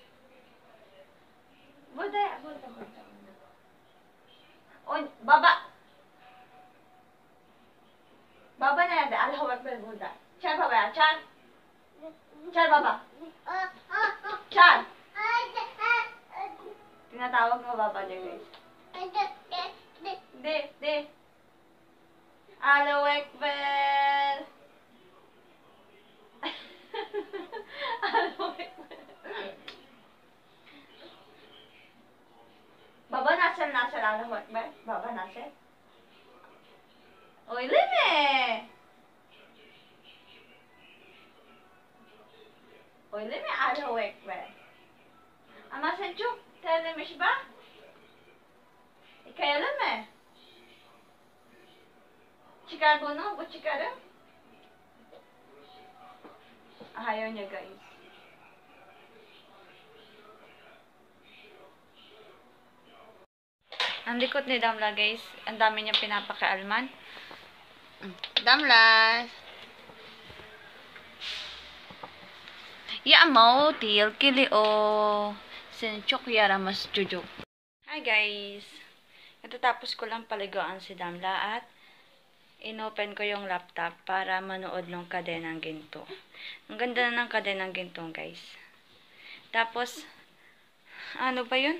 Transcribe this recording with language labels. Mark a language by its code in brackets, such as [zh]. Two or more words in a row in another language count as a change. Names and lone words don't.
[tr] Burada. O baba. Baba nerede? Allahu Ekber burada. Çağır babaya, çağır. Çağır baba. Çağır. [tl] Tinatawag mo baba niya guys. [tr] De. Allahu Ekber. Allahu Ekber. Baba nasa nasıl Allahu Ekber? Baba nasıl? Öyle mi? Öyle mi Allahu Ekber? Ama sen çok terlemiş bak. Yıkayalım mı? Çıkar bunu, bu çıkarım. [tl] Ayaw niya guys. Ang likot ni Damla guys. Ang dami niyang pinapakialman. Damla! Ya mo, til kili o. Sinchok yara mas jujuk. [en] Hi guys! [tl] Natatapos ko lang paligoan si Damla at inopen ko yung laptop para manood ng Kadenang Ginto. Ang ganda na ng Kadenang Ginto guys. Tapos, ano ba yun?